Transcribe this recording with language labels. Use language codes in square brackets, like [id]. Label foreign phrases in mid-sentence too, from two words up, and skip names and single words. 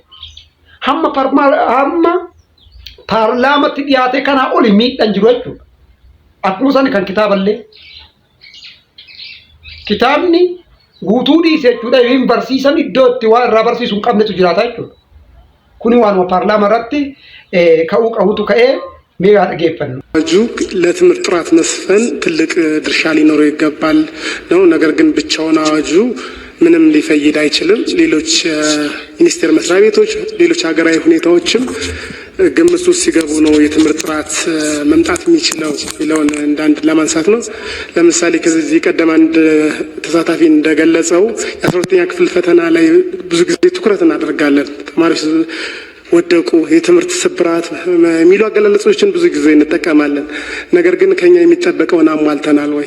[om] Hamma paarlaamatti dhiyaatee kanaa oli miidhaan jiru jechuudha. Akkuma sana kan kitaaballee. Kitaabni guutuu dhiise jechuudha. Hin barsiisan iddoo itti waa irraa barsiisu hin qabnetu jiraata jechuudha. Kuni waanuma paarlaama irratti ka'uu qabutu ka'ee ሜጋ ተገፈን [am] አጁ ለትምህርት ጥራት መስፈን ትልቅ ድርሻ ሊኖረው ይገባል ነው። ነገር ግን ብቻውን አዋጁ ምንም ሊፈይድ አይችልም። ሌሎች ሚኒስቴር መስሪያ ቤቶች፣ ሌሎች ሀገራዊ ሁኔታዎችም ግምት ውስጥ ሲገቡ ነው የትምህርት ጥራት መምጣት የሚችለው ይለውን እንዳንድ ለማንሳት ነው። ለምሳሌ ከዚህ ቀደም አንድ ተሳታፊ እንደገለጸው የ12ኛ ክፍል ፈተና ላይ ብዙ ጊዜ ትኩረት እናደርጋለን። ተማሪዎች ወደቁ፣ የትምህርት ስብራት የሚሉ አገላለጾችን ብዙ ጊዜ እንጠቀማለን። ነገር ግን ከኛ የሚጠበቀውን አሟልተናል ወይ?